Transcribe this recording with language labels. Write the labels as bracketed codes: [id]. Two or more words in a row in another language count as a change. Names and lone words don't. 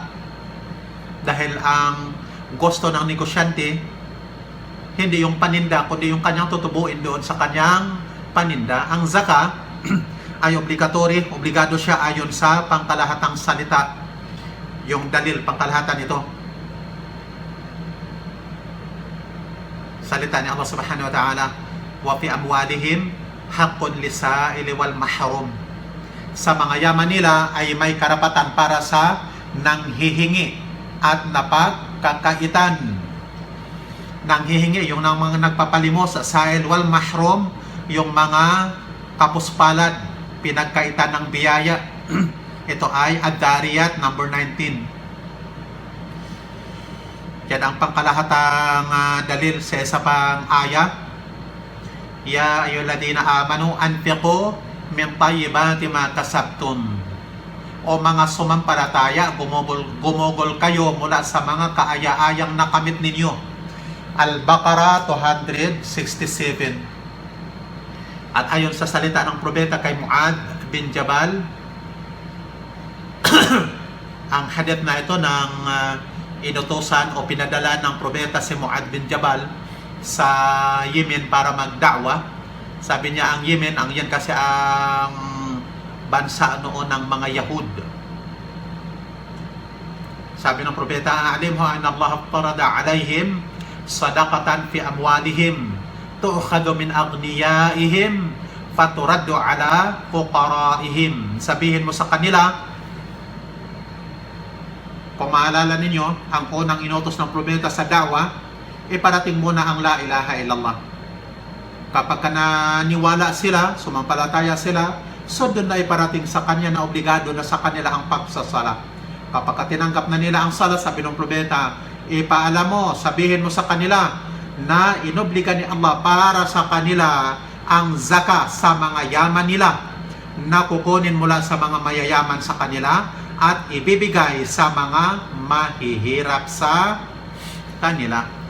[tl] Dahil ang gusto ng negosyante, hindi yung paninda, kundi yung kanyang tutubuin doon sa kanyang paninda. Ang zaka ay obligado siya ayon sa pangkalahatang salita. Yung dalil, pangkalahatan ito. Salita ni Allah [ar] سبحانه وتعالى, وفي أموالهم حق للسائل والمحروم. [tl] Sa mga yaman nila ay may karapatan para sa nanghihingi at napagkakaitan. Nanghihingi, yung mga nagpapalimos sa [ar] السائل والمحروم, [tl] yung mga kapuspalad, pinagkaitan ng biyaya. Ito ay Ad-Dariyat number 19. Yan ang pangkalahatang dalil sa isa pang aya. [ar] يا أيها الذين آمنوا أنفقوا من طيبات ما كسبتم. [tl] O mga sumampalataya, gumugol kayo mula sa mga kaaya-ayang nakamit ninyo. Al-Baqarah 267. At ayon sa salita ng propeta kay Muad bin Jabal, ang hadith na ito ng inutusan o pinadala ng propeta si Muad bin Jabal sa Yemen para magda'wa. Sabi niya ang Yemen, ang yan kasi ang bansa noon ng mga Yahud. Sabi ng propeta, [ar] أعلمهم أن الله افترض عليهم صدقة في أموالهم تؤخذ من أغنيائهم فترد على فقرائهم. [tl] Sabihin mo sa kanila, kung maalala ninyo, ang unang inutos ng propeta sa da'wa, iparating muna ang [ar] لا إله إلا الله. [tl] Kapag naniwala sila, sumampalataya sila, so doon na iparating sa kanya na obligado na sa kanila ang pagsasala. Kapag tinanggap na nila ang sala, sabi ng propeta, ipaalam mo, sabihin mo sa kanila na inobliga ni Allah para sa kanila ang zaka sa mga yaman nila na kukunin mula sa mga mayayaman sa kanila at ibibigay sa mga mahihirap sa kanila.